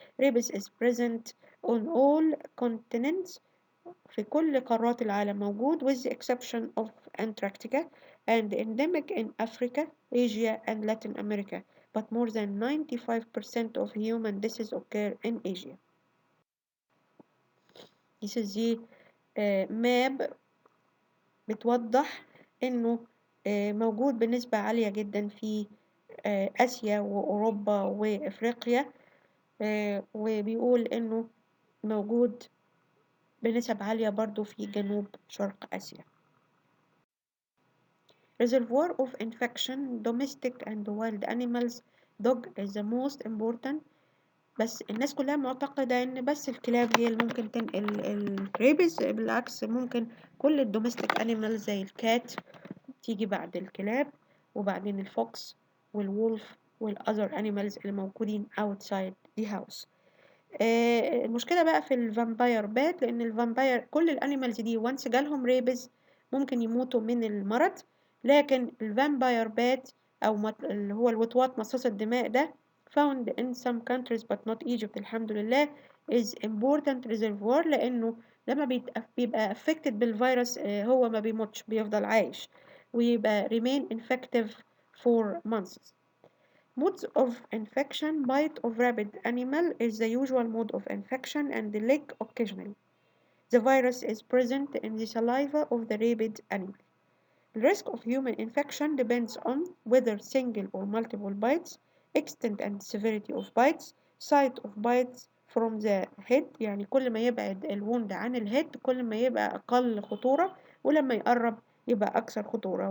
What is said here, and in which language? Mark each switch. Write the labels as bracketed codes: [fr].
[en] Rabies is present on all continents. [ar] في كل قارات العالم موجود [en] with the exception of Antarctica and endemic in Africa, Asia and Latin America, but more than 95% of human deaths occur in Asia. [ar] This is the map بتوضح إنه موجود بنسبة عالية جدا في آسيا وأوروبا وإفريقيا، وبيقول إنه موجود بنسب عالية برضو في جنوب شرق آسيا. [en] Reservoir of infection, domestic and wild animals. Dog is the most important. [ar] بس الناس كلها معتقدة إن بس الكلاب هي اللي ممكن تنقل الريبز، بالعكس ممكن كل الدوميستيك أنيمالز زي الكات تيجي بعد الكلاب، وبعدين الفوكس والولف والأذر أنيمالز اللي موجودين [en] outside the house. [ar] المشكلة بقى في الفامباير بات، لأن الفامباير كل الأنيمالز دي وانس جالهم ريبز ممكن يموتوا من المرض، لكن الفامباير بات أو اللي هو الوطواط مصاص الدماء ده [en] found in some countries but not Egypt [ar] الحمد لله is important reservoir، لأنه لما بيبقى affected بالفيروس هو ما بيموتش، بيفضل عايش ويبقى [en] remain infective for months. Modes of infection. Bite of rabid animal is the usual mode of infection and the lick occasionally. The virus is present in the saliva of the rabid animal. The risk of human infection depends on whether single or multiple bites, extent and severity of bites, site of bites from the head، [ar] يعني كل ما يبعد الوند عن الهيد كل ما يبقى أقل خطورة، ولما يقرب يبقى أكثر خطورة.